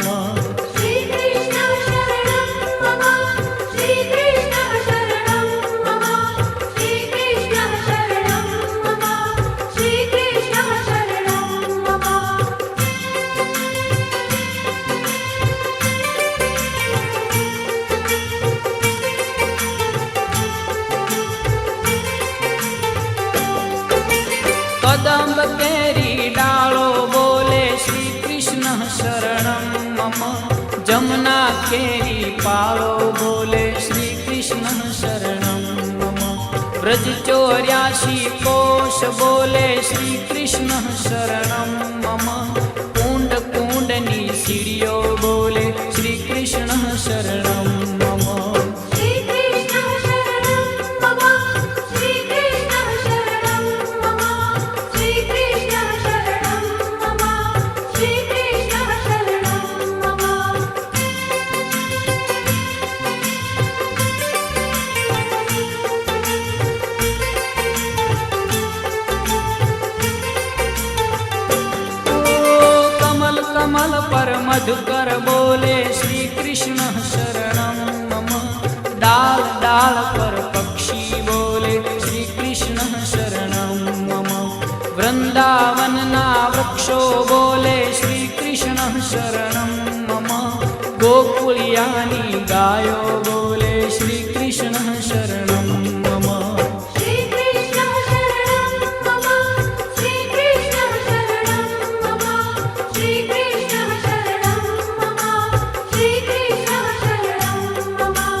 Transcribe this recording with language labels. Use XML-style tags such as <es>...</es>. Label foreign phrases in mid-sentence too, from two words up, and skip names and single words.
<sa>श्रीकृष्णः शरणं मम श्रीकृष्णः शरणं मम श्रीकृष्णः शरणं मम श्रीकृष्णः शरणं मम</sa> <gu>કદમ્બ કેરી ડાળો બોલે</gu> <sa>श्री कृष्ण शरणं मम</sa> <gu>જમુના કેરી પાળો બોલે</gu> <sa>श्री कृष्ण शरणं मम</sa> <gu>બ્રજ 84 કોશ બોલે</gu> <sa>श्री कृष्ण शरणं मम</sa> <gu>કુંડ કુંડની સીડીઓ બોલે</gu> <sa>श्री कृष्ण शरणं मम श्रीकृष्णः शरणं मम श्रीकृष्णः शरणं मम श्रीकृष्णः शरणं मम श्रीकृष्णः शरणं मम</sa> <gu>કમળ કમળ પર મધુકર બોલે</gu> <sa>श्री कृष्ण शरणं</sa> <gu>मम ડાળ ડાળ પર પક્ષી બોલે</gu> <sa>श्री कृष्ण शरणं मम</sa> <gu>વૃંદાવન ના વૃક્ષો બોલે</gu> <sa>श्री कृष्ण शरणं मम</sa> <gu>ગોકુળિયાની ગાયો બોલે</gu> <sa>श्री कृष्ण शरणं मम श्रीकृष्णः शरणं मम श्रीकृष्णः शरणं मम श्रीकृष्णः शरणं मम श्रीकृष्णः शरणं मम</sa>